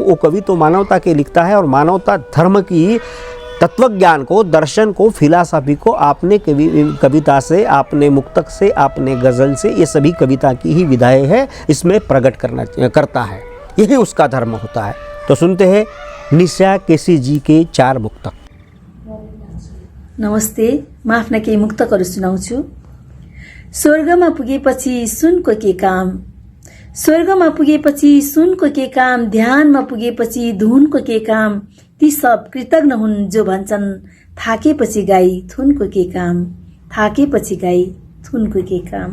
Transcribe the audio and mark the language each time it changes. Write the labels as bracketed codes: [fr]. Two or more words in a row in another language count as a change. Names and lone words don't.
[hi] वो कवि तो मानवता के लिखता है, और मानवता धर्म की, तत्वज्ञान को, दर्शन को, फिलासफी को आपने कविता से, आपने मुक्तक से, आपने गज़ल से, ये सभी कविता की ही विधाएं है, इसमें प्रकट करता है। यही उसका धर्म होता है। तो सुनते हैं निशा केसी जी के 4 मुक्तक। [ne] नमस्ते, म आफ्ना केही मुक्तकहरू सुनाउँछु। स्वर्गमा पुगेपछि सुनको के काम, स्वर्गमा पुगेपछि सुनको के काम, ध्यानमा पुगेपछि धुनको के काम, ती सब कृतज्ञ हुन् जो भन्छन् थाकेपछि गाई थुनको के काम, थाकेपछि गाई थुनको के काम।